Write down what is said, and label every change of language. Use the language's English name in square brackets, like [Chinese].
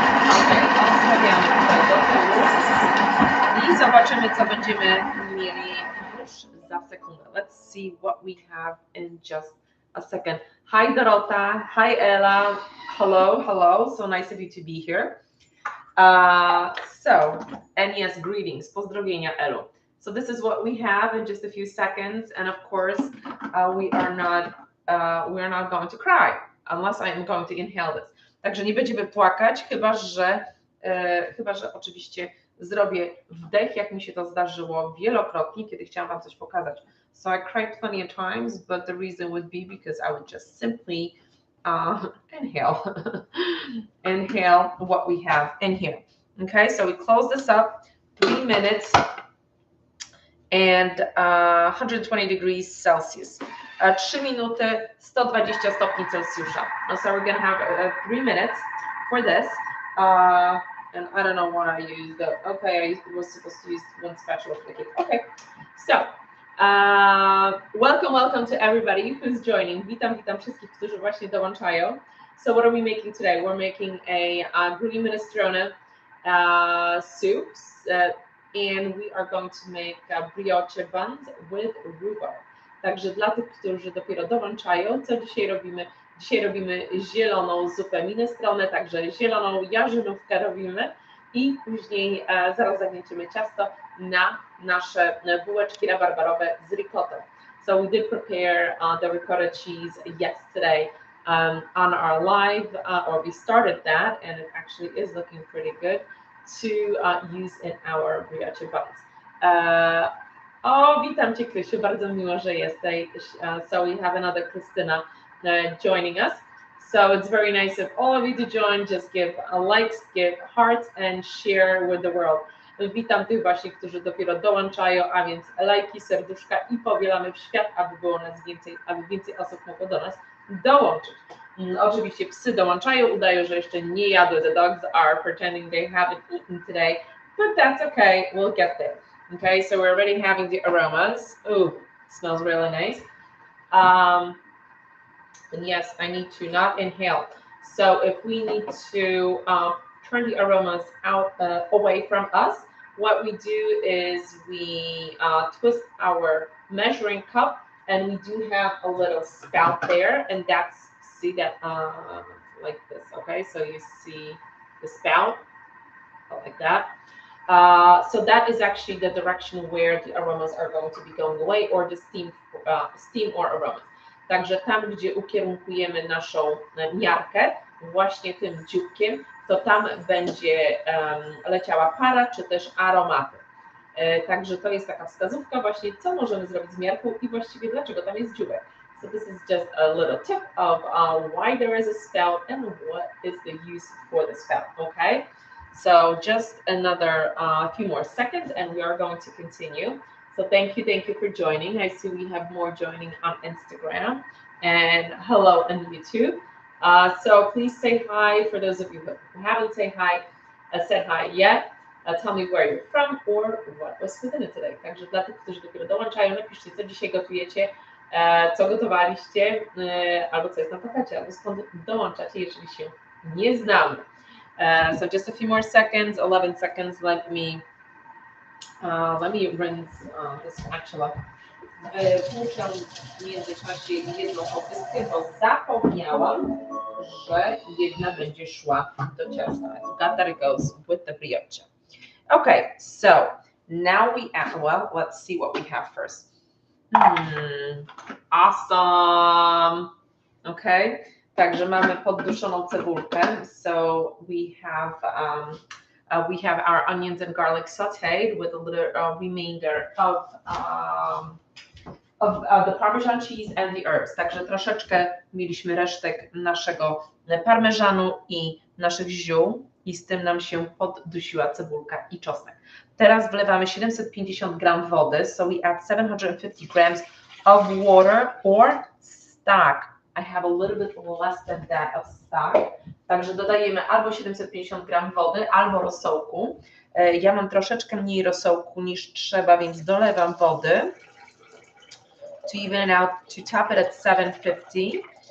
[Polish] Ok, odstawiamy tutaj do tyłu i zobaczymy, co będziemy mieli już za sekundę. [English] Let's see what we have in just a second. Hi Dorota, hi Ella, hello, hello, so nice of you to be here. And yes, greetings, [Polish] pozdrowienia Elu. [English] So this is what we have in just a few seconds, and of course, we are not going to cry unless I am going to inhale this. [Polish] Także nie będziemy płakać, chyba że oczywiście zrobię wdech, jak mi się to zdarzyło wielokrotnie, kiedy chciałam wam coś pokazać. [English] So I cried plenty of times, but the reason would be because I would just simply inhale inhale what we have in here. Okay, so we close this up, 3 minutes and 120 degrees Celsius. [Polish] 3 minuty, 120 stopni Celsjusza. [English] So we're gonna have 3 minutes for this. And I don't know why I used the, okay, I was supposed to use one special liquid. Okay, so welcome to everybody who's joining. [Polish] Witam wszystkich, którzy właśnie dołączają. [English] So what are we making today? We're making a green minestrone soups, and we are going to make brioche buns with rhubarb. [Polish] Także dla tych, którzy dopiero dołączają, co dzisiaj robimy? Dzisiaj robimy zieloną zupę minestrone, także zieloną jarzynówkę robimy i później zaraz zagniecimy ciasto na nasze bułeczki rabarbarowe z ricottą. [English] So we did prepare the ricotta cheese yesterday on our live, or we started that, and it actually is looking pretty good to use in our brioche buns. [Polish] Witam Cię, Krysiu, bardzo miło, że jesteś. [English] So we have another Krystyna joining us. So it's very nice of all of you to join. Just give likes, give hearts and share with the world. [Polish] Witam tych właśnie, którzy dopiero dołączają, a więc lajki, serduszka i powielamy w świat, aby było nas więcej, aby więcej osób mogło do nas dołączyć. Oczywiście psy dołączają, udają, że jeszcze nie jadły. [English] The dogs are pretending they haven't eaten today, but that's okay, we'll get there. Okay, so we're already having the aromas. Ooh, smells really nice. And yes, I need to not inhale. So if we need to turn the aromas out away from us, what we do is we twist our measuring cup, and we do have a little spout there, and that's, see that, like this, okay? So you see the spout, like that. So that is actually the direction where the aromas are going to be going away, or the steam or aromas. [Polish] Także tam, gdzie ukierunkujemy naszą miarkę, właśnie tym dzióbkiem, to tam będzie leciała para, czy też aromaty. Także to jest taka wskazówka właśnie, co możemy zrobić z miarką i właściwie dlaczego tam jest dzióbek. [English] So this is just a little tip of why there is a spout and what is the use for the spout, okay? So just another few more seconds and we are going to continue. So thank you for joining. I see we have more joining on Instagram, and hello on YouTube. So please say hi for those of you who haven't said hi yet. Tell me where you're from or what was for dinner today. Także dla tych, którzy dopiero dołączają, napiszcie, co dzisiaj gotujecie, co gotowaliście, albo co jest na pokacie, albo skąd dołączacie, jeżeli się nie znamy. So just a few more seconds, 11 seconds. Let me rinse the spatula. [Polish] Włóczę w międzyczasie jedną opyskę, bo zapomniałam, że jedna będzie szła do ciasta. [English] That it goes with the brioche. Okay, so now we add, well, let's see what we have first. Awesome. [Polish] Okay, także mamy podduszoną cebulkę. [English] So we have our onions and garlic sautéed with a little remainder of the Parmesan cheese and the herbs. [Polish] Także troszeczkę mieliśmy resztek naszego parmezanu i naszych ziół i z tym nam się poddusiła cebulka i czosnek. Teraz wlewamy 750 gram wody, [English] so we add 750 grams of water or stock. I have a little bit less than that of stock. [Polish] Także dodajemy albo 750 gram wody, albo rosołku. Ja mam troszeczkę mniej rosołku niż trzeba, więc dolewam wody. [English] to even it out, to top it at 750.